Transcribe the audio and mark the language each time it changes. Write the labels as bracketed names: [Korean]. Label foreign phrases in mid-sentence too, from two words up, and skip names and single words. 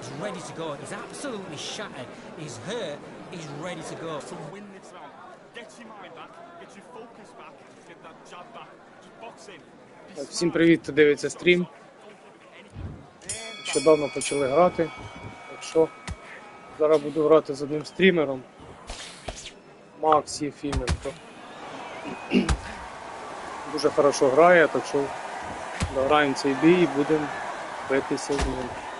[English] He's ready to go. He's absolutely shattered. He's hurt. He's ready to go. To win this round, get your mind back, get your focus back, get that jab back. Just box in. [Ukrainian] Так, всім привіт, хто дивиться стрім. Нещодавно почали грати, так що Зараз буду грати з одним стрімером. Макс Єфіменко. Дуже хорошо грає, так що дограємо цей бій і будемо битися з ним.